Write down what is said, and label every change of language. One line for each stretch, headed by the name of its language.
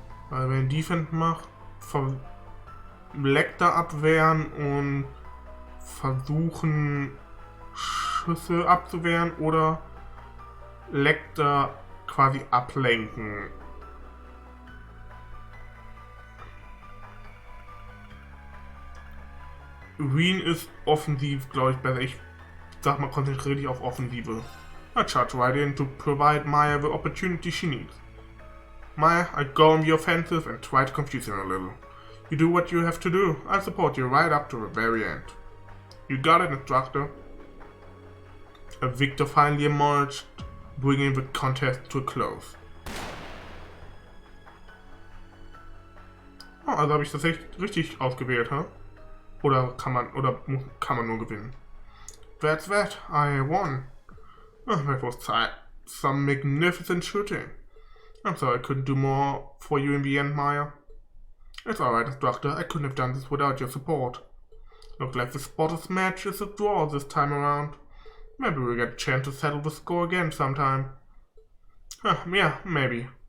German: Also wenn Defense macht, Lecter abwehren und versuchen Schüsse abzuwehren oder Lecter quasi ablenken. Wien ist offensiv, glaube ich, besser. Ich sag mal, konzentriere dich auf Offensive.
English: I charge right in to provide Maya the opportunity she needs. Maya, I go on the offensive and try to confuse him a little. You do what you have to do. I'll support you right up to the very end. You got it, instructor. A victor finally emerged, bringing the contest to a close.
German: Oh, also habe ich das echt richtig ausgewählt, huh? Oder kann man nur gewinnen?
English: That's that. I won. Oh, that was some magnificent shooting. I'm sorry I couldn't do more for you in the end, Maya. It's alright, instructor. I couldn't have done this without your support. Looks like the spotters match is a draw this time around. Maybe we'll get a chance to settle the score again sometime. Yeah, maybe.